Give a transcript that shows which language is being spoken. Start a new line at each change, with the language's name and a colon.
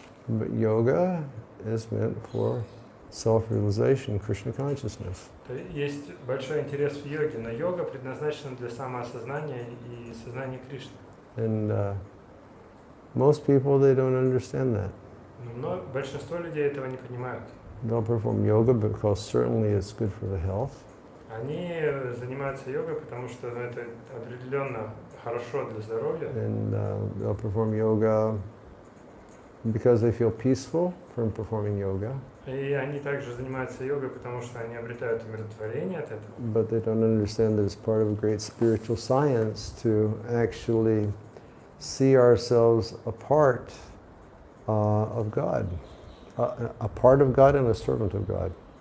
English: But yoga is meant for self-realization, Krishna consciousness.
Russian: Есть большой интерес в йоге, но йога предназначена для самоосознания и сознания Кришны.
English: And most people, they don't understand that.
Russian: Но большинство людей этого не понимают.
English: They'll perform yoga because certainly it's good for the health.
Russian: Они занимаются йогой, потому что это определенно хорошо для здоровья.
English: And they'll perform yoga because they feel peaceful from performing yoga.
Russian: И они также занимаются йогой, потому что они обретают умиротворение от этого.
English: But they don't understand that it's part of a great spiritual science to actually see ourselves a part of God, a part of God and a servant of God.